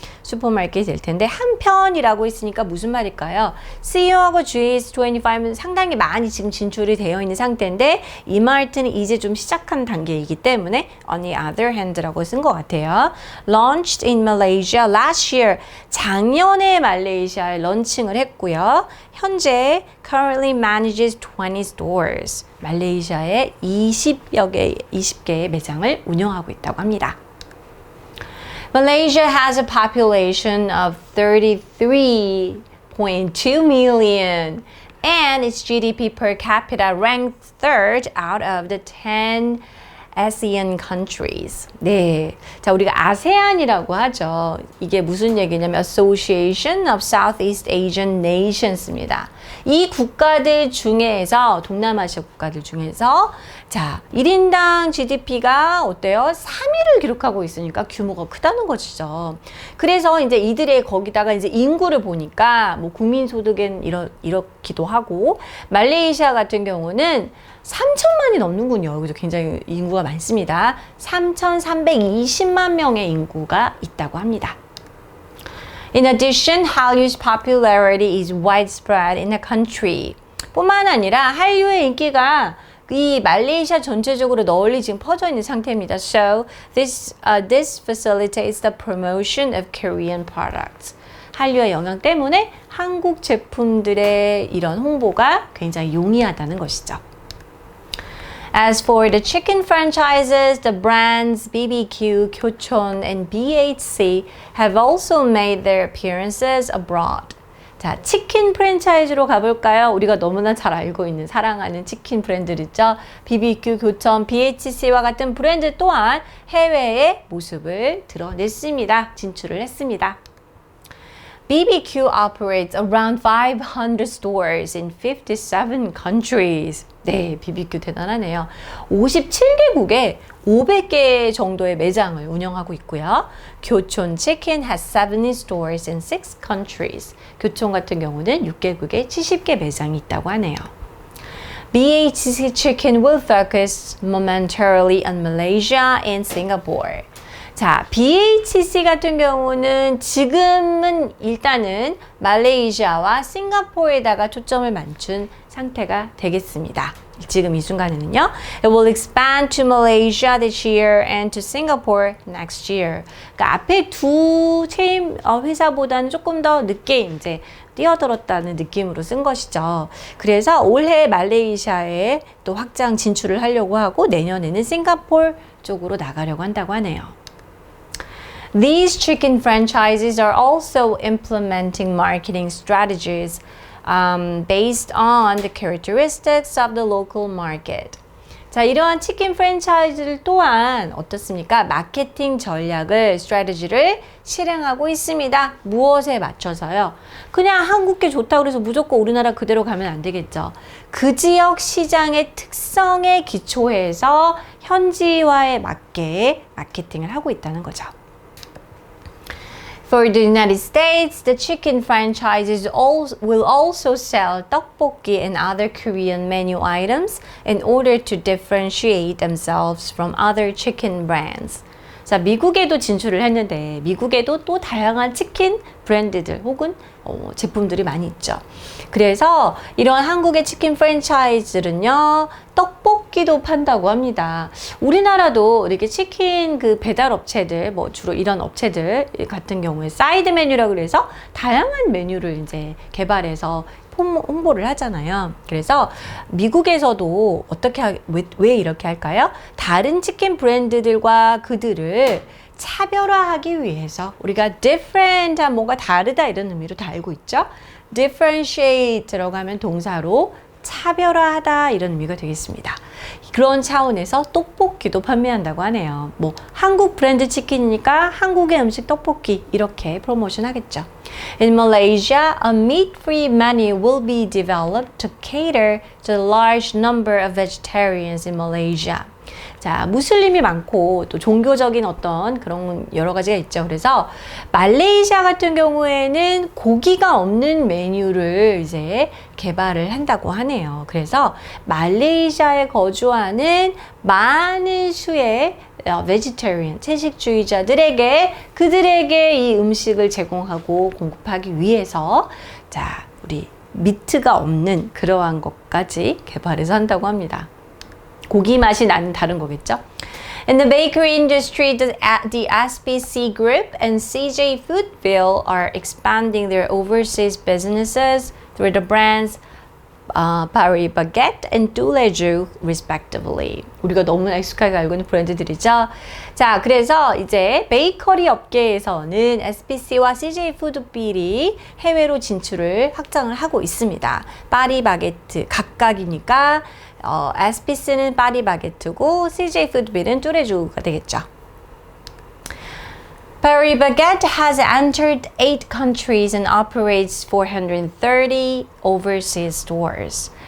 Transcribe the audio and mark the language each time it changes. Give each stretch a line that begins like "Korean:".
Korean: 슈퍼마켓이 될 텐데, 한편이라고 했으니까 무슨 말일까요? CEO하고 GS25는 상당히 많이 지금 진출이 되어 있는 상태인데, 이마트는 이제 좀 시작한 단계이기 때문에
English: on the other hand
Korean: 라고 쓴 것 같아요.
English: Launched in Malaysia last year.
Korean: 작년에 말레이시아에 런칭을 했고요. 현재
English: currently manages 20 stores.
Korean: 말레이시아에 20개의 매장을 운영하고 있다고 합니다.
English: Malaysia has a population of 33.2 million and its GDP per capita ranked third out of the 10 ASEAN countries.
Korean: 네. 자, 우리가 아세안이라고 하죠. 이게 무슨 얘기냐면 Association of Southeast Asian Nations입니다. 이 국가들 중에서, 동남아시아 국가들 중에서, 자, 1인당 GDP가 어때요? 3위를 기록하고 있으니까 규모가 크다는 것이죠. 그래서 이제 이들의 거기다가 이제 인구를 보니까 뭐 국민소득은 이렇기도 하고, 말레이시아 같은 경우는 3천만이 넘는군요. 그죠? 굉장히 인구가 많습니다. 3,320만 명의 인구가 있다고 합니다.
English: In addition, Hall유's popularity is widespread in the country.
Korean: 뿐만 아니라 한류의 인기가 이 말레이시아 전체적으로 널리 지금 퍼져 있는 상태입니다.
English: So, this facilitates the promotion of Korean products.
Korean: 한류의 영향 때문에 한국 제품들의 이런 홍보가 굉장히 용이하다는 것이죠.
English: As for the chicken franchises, the brands BBQ, Kyochon, and BHC have also made their appearances abroad.
Korean: 자, 치킨 프랜차이즈로 가볼까요? 우리가 너무나 잘 알고 있는, 사랑하는 치킨 브랜드들 있죠? BBQ, 교촌, BHC와 같은 브랜드 또한 해외의 모습을 드러냈습니다. 진출을 했습니다.
English: BBQ operates around 500 stores in 57 countries.
Korean: 네, BBQ 대단하네요. 57개국에 500개 정도의 매장을 운영하고 있고요.
English: 교촌 치킨 has 70 stores in 6 countries.
Korean: 교촌 같은 경우는 6개국에 70개 매장이 있다고 하네요.
English: BHC Chicken will focus momentarily on Malaysia and Singapore.
Korean: 자, BHC 같은 경우는 지금은 일단은 말레이시아와 싱가포르에다가 초점을 맞춘 상태가 되겠습니다. 지금 이 순간에는요.
English: It will expand to Malaysia this year and to Singapore next year.
Korean: 그러니까 앞에 두 체인 회사보다는 조금 더 늦게 이제 뛰어들었다는 느낌으로 쓴 것이죠. 그래서 올해 말레이시아에 또 확장 진출을 하려고 하고 내년에는 싱가포르 쪽으로 나가려고 한다고 하네요.
English: These chicken franchises are also implementing marketing strategies based on the characteristics of the local market.
Korean: 자, 이러한 치킨 프랜차이즈들 또한 어떻습니까? 마케팅 전략을, 스트래티지를 실행하고 있습니다. 무엇에 맞춰서요? 그냥 한국게 좋다고 해서 무조건 우리나라 그대로 가면 안 되겠죠. 그 지역 시장의 특성에 기초해서 현지화에 맞게 마케팅을 하고 있다는 거죠.
English: For the United States, the chicken franchises will also sell tteokbokki and other Korean menu items in order to differentiate themselves from other chicken brands.
Korean: 자, 미국에도 진출을 했는데 미국에도 또 다양한 치킨 브랜드들 혹은 제품들이 많이 있죠. 그래서 이런 한국의 치킨 프랜차이즈는요, 떡볶이도 판다고 합니다. 우리나라도 이렇게 치킨 그 배달 업체들, 뭐 주로 이런 업체들 같은 경우에 사이드 메뉴라고 그래서 다양한 메뉴를 이제 개발해서 홍보를 하잖아요. 그래서 미국에서도 왜 이렇게 할까요? 다른 치킨 브랜드들과 그들을 차별화하기 위해서 우리가 different한 뭔가 다르다 이런 의미로 다 알고 있죠. differentiate 들어가면 동사로 차별화하다 이런 의미가 되겠습니다. 그런 차원에서 떡볶이도 판매한다고 하네요. 뭐 한국 브랜드 치킨이니까 한국의 음식 떡볶이 이렇게 프로모션 하겠죠.
English: In Malaysia, a meat-free menu will be developed to cater to a large number of vegetarians in Malaysia.
Korean: 자, 무슬림이 많고 또 종교적인 어떤 그런 여러 가지가 있죠. 그래서 말레이시아 같은 경우에는 고기가 없는 메뉴를 이제 개발을 한다고 하네요. 그래서 말레이시아에 거주하는 많은 수의 vegetarian, 채식주의자들에게 그들에게 이 음식을 제공하고 공급하기 위해서 자, 우리 미트가 없는 그러한 것까지 개발해서 한다고 합니다. 고기 맛이 나는 다른 거겠죠?
English: In the bakery industry, the SPC Group and CJ Foodville are expanding their overseas businesses through the brands Paris Baguette and Douleju, respectively.
Korean: 우리가 너무나 익숙하게 알고 있는 브랜드들이죠. 자, 그래서 이제 베이커리 업계에서는 SPC와 CJ 푸드빌이 해외로 진출을 확장을 하고 있습니다. 파리 바게트 각각이니까 SPC는 파리 바게트고 CJ 푸드빌은 뚜레주가 되겠죠.
English: Paris Baguette has entered 8 countries and operates 430 overseas stores.